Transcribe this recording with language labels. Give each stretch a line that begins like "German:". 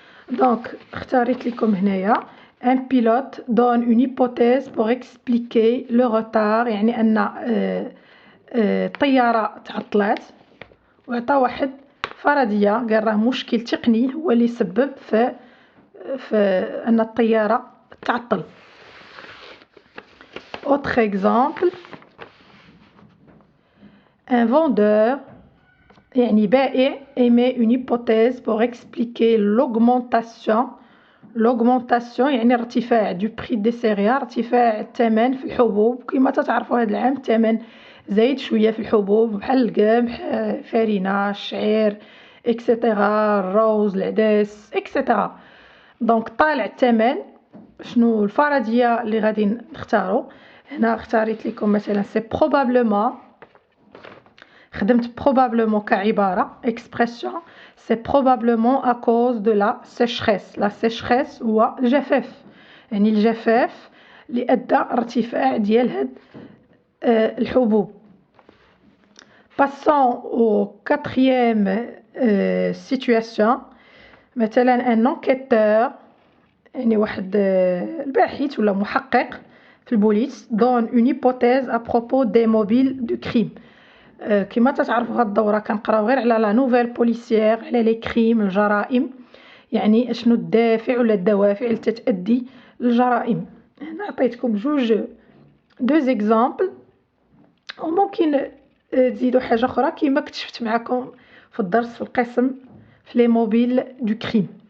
Arabic: دونك اختاريت لكم هنايا
French: un pilote donne une hypothèse pour expliquer le retard،
Arabic: يعني ان الطياره تعطلات وعطى واحد فرضيه، قال راه مشكل تقني هو اللي سبب في ان الطياره تعطل.
French: autre exemple، un vendeur
Arabic: يعني بائع
French: émet une hypothèse pour expliquer l'augmentation
Arabic: يعني ارتفاع
French: du prix des céréales،
Arabic: ارتفاع الثمن في الحبوب. كما تعرفوا هذا العام الثمن زايد شويه في الحبوب بحال القمح، فرينه، الشعير اكسيتيرا، الروز، العدس اكسيتيرا. دونك طالع الثمن، شنو الفرضيه اللي غادي نختاروا هنا؟ اختاريت لكم مثلا سي بروبابلومون، خدمت probablement كعبارة expression.
French: c'est probablement à cause de la sécheresse.
Arabic: la sécheresse هو الجفاف، يعني الجفاف اللي أدى ارتفاع ديال هاد الحبوب.
French: passons au quatrième situation. مثلا un enquêteur
Arabic: يعني واحد الباحث ولا محقق في البوليس
French: donne une hypothèse à propos des mobiles du crime.
Arabic: كما تعرفوا هاد الدوره كنقراو غير على لا نوفيل بوليسيير، على لي كريم الجرائم، يعني شنو الدافع ولا الدوافع اللي تتادي للجرائم. هنا عطيتكم دو زيكزامبل، وممكن تزيدوا حاجه اخرى كما كتشفت معكم في الدرس في القسم في لي موبيل دو كريم.